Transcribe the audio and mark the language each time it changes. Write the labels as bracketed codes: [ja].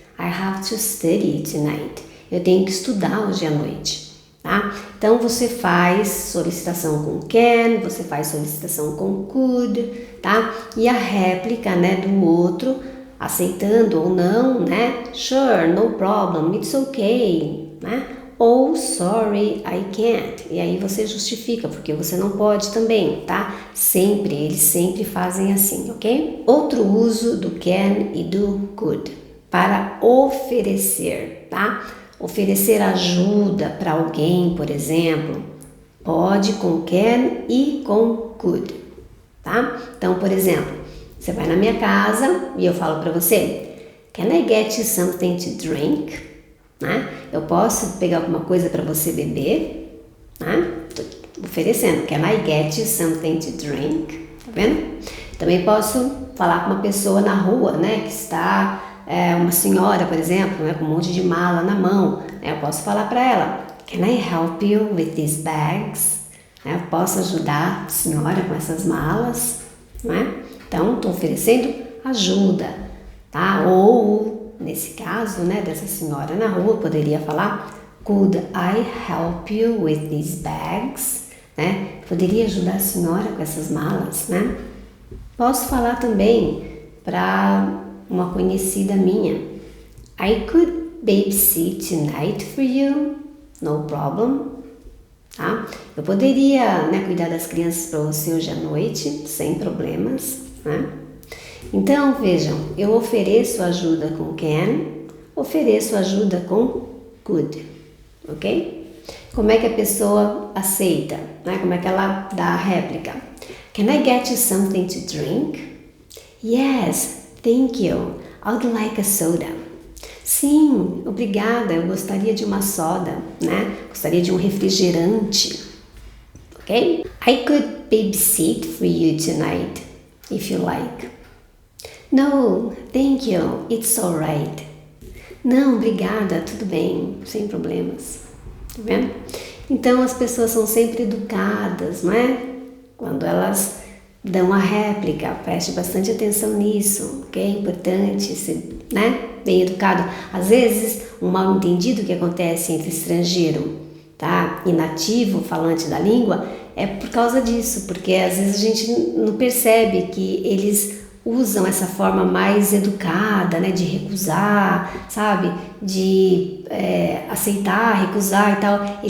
[en] I have to study tonight. [pt] Eu tenho que estudar hoje à noite, tá? Então você faz solicitação com can, você faz solicitação com could, tá? E a réplica, né, do outro, aceitando ou não, né? [en] Sure, no problem, it's okay, né? Ou sorry, I can't. [pt] E aí você justifica, porque você não pode também, tá? Sempre, eles sempre fazem assim, ok? Outro uso do can e do could, para oferecer, tá? Oferecer ajuda para alguém, por exemplo, pode com can e com could, tá? Então, por exemplo, você vai na minha casa e eu falo para você: [en] Can I get you something to drink? [pt] Né? Eu posso pegar alguma coisa para você beber? Né? Tô oferecendo. [en] Can I get you something to drink? [pt] Tá vendo? Também posso falar com uma pessoa na rua, né? Que está uma senhora, por exemplo, né? Com um monte de mala na mão. Né? Eu posso falar para ela: [en] Can I help you with these bags? Né? [pt] Eu posso ajudar a senhora com essas malas? Né? Então, estou oferecendo ajuda, tá? Ou nesse caso, né, dessa senhora na rua, poderia falar [en] Could I help you with these bags? [pt] Né? Poderia ajudar a senhora com essas malas, né? Posso falar também para uma conhecida minha. [en] I could babysit tonight for you, no problem. [pt] Tá? Eu poderia, né, cuidar das crianças para você hoje à noite, sem problemas, né? Então, vejam, eu ofereço ajuda com can, ofereço ajuda com could, ok? Como é que a pessoa aceita, né? Como é que ela dá a réplica? [en] Can I get you something to drink? Yes, thank you. I would like a soda. [pt] Sim, obrigada, eu gostaria de uma soda, né? Gostaria de um refrigerante, ok? [en] I could babysit for you tonight, if you like. No, thank you, it's alright. [pt] Não, obrigada, tudo bem, sem problemas. Tá vendo? Então as pessoas são sempre educadas, não é? Quando elas dão a réplica, preste bastante atenção nisso, ok? É importante ser, né, bem educado. Às vezes, um mal entendido que acontece entre estrangeiro, tá, e nativo, falante da língua, é por causa disso, porque às vezes a gente não percebe que eles usam essa forma mais educada, né, de recusar, sabe, de aceitar, recusar e tal.